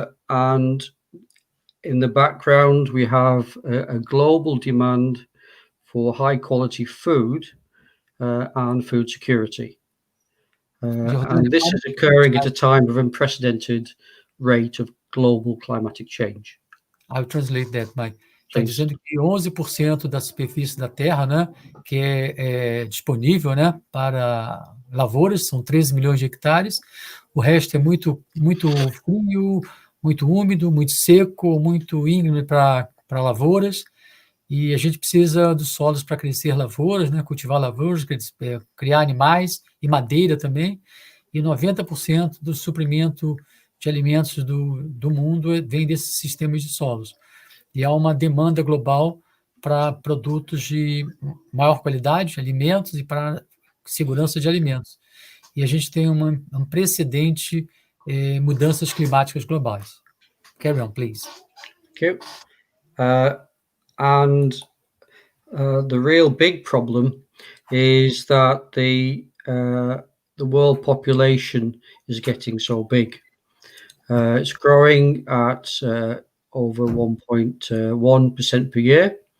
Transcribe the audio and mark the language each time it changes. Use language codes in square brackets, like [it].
[en] And in the background, we have a global demand for high quality food and food security. And this is occurring at a time of unprecedented rate of global climatic change. I'll translate that, Mike. [pt] Está dizendo que 11% da superfície da Terra, né, que é disponível, né, para lavouras, são 13 milhões de hectares. O resto é muito frio, muito úmido, muito seco, muito íngreme para lavouras. E a gente precisa dos solos para crescer lavouras, né, cultivar lavouras, criar animais e madeira também. E 90% do suprimento de alimentos do mundo vem desses sistemas de solos. E há uma demanda global para produtos de maior qualidade, alimentos, e para segurança de alimentos. E a gente tem um precedente mudanças climáticas globais. [en] Carry on, please. Thank you. And the real big problem is that the world population is getting so big. It's growing at over 1.1% per year.